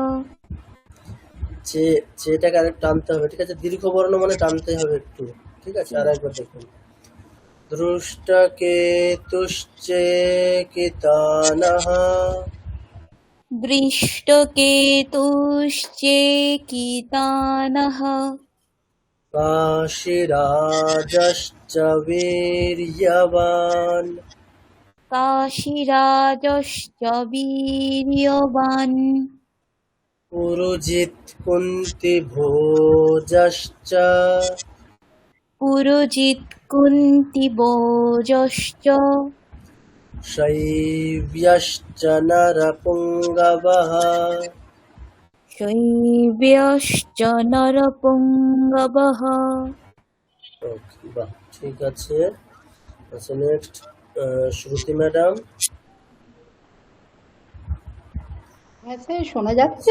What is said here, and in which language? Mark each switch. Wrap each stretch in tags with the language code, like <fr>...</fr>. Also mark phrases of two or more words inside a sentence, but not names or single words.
<bn>চেটাকে আরেক টানতে হবে, ঠিক আছে? দীর্ঘ বর্ণ মানে টানতে হবে একটু, ঠিক আছে? আর একবার দেখুন। দৃষ্টকেতুশ্চেকিতানः।</bn> <sa>দৃষ্টকেতুশ্চেকিতানः। काशीराजश्च वीर्यवान्। काशीराजश्च वीर्यवान्। पुरुजित् कुन्तिभोजश्च। पुरुजित् कुन्तिभोजश्च। शैव्यश्च नरपुङ्गवः। শৈব্যশ্চ নরপুঙ্গবঃ।</sa> <bn>বাহ, ঠিক আছে। আচ্ছা নেক্সট শ্রুতি ম্যাডাম। হ্যাঁ স্যার শোনা যাচ্ছে?</bn>